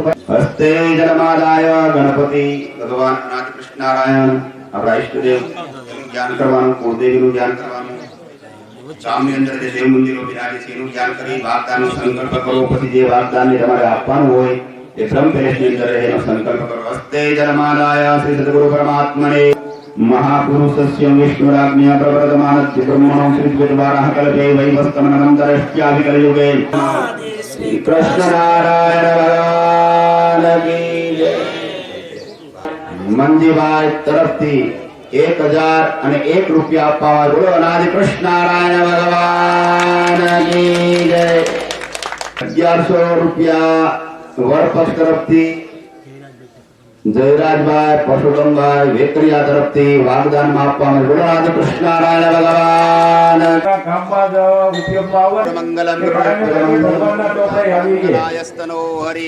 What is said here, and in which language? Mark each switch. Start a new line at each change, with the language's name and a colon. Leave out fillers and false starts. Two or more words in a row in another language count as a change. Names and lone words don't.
Sanskrit: हस्ते जलमादाय
Gujarati: ગણપતિ ભગવાન અનાથ કૃષ્ણ નારાયણ આપણા ઈષ્ટદેવ ધ્યાન કરવાનું, કુળદેવીનું ધ્યાન કરવાનું, ગામની અંદર જે દેવ મંદિરો બિરાજે છે એનું ધ્યાન કરી વાગદાનનો સંકલ્પ કરો. પછી જે વાગદાનને તમારે આપવાનું હોય એ બ્રહ્મ પેલેસની અંદર એનો સંકલ્પ કરો.
Sanskrit: हस्ते जलमादाय श्री सदगुरु परमात्मने महापुरुषस्य विष्णुराज्ञा प्रवर्तमानस्य ब्रह्मणो श्रीद्विद्वारः कल्पे वैवस्कमनन्तरश्चाभिकलयुगे
Hindi: कृष्ण नारायण भगवान की जय.
Gujarati: મંજીભાઈ તરફથી 1001 રૂપિયા આપવા બોલો અનાદિ કૃષ્ણ નારાયણ
Hindi: भगवान की जय.
Gujarati: 1100 રૂપિયા વરપક્ષ તરફથી જયરાજભાઈ પરશુરામભાઈ વેકરિયા તરફથી વાગદાન માં આપવામાં બોલો આદિ કૃષ્ણ નારાયણ ભગવાન
Sanskrit: मंगलम मंगलायस्तनो हरि.